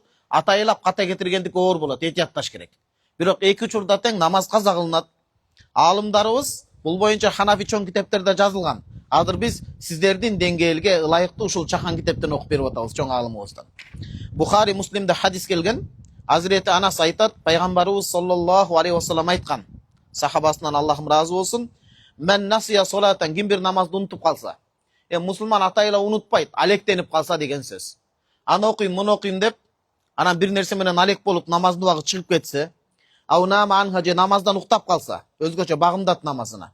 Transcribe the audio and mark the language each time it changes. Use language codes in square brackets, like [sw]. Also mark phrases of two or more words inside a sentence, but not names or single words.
[ky] Атайылап ката кетиргендик оор болот, этиятташ керек. Бирок эки учурда тең намаз каза кылынат. Алымдарыбыз бул боюнча Ханафи чоң китептерде жазылган. Азыр биз сиздердин деңгээлге ылайыктуу ушул чакан китептен окуп берип атабыз чоң алымыбыздан. Бухари, Муслимде хадис келген. Азирети Анас айтат, пайгамбарыбыз [ar] صلى الله عليه وسلم [ky] айткан. Сахабасынан Аллахым разы болсун. [ar] من نسي صلاة, [ky] ким бир намазды унутуп калса, мусулман атайла унутпайт, алектенип калса деген сөз. Аны окуйм, муну окуйм деп, анан бир нерсе менен алек болуп намаздын убагы чыгып кетсе, [ar] أو نام عنها [ky] же намаздан уктап калса, өзгөчө багымдат намазына.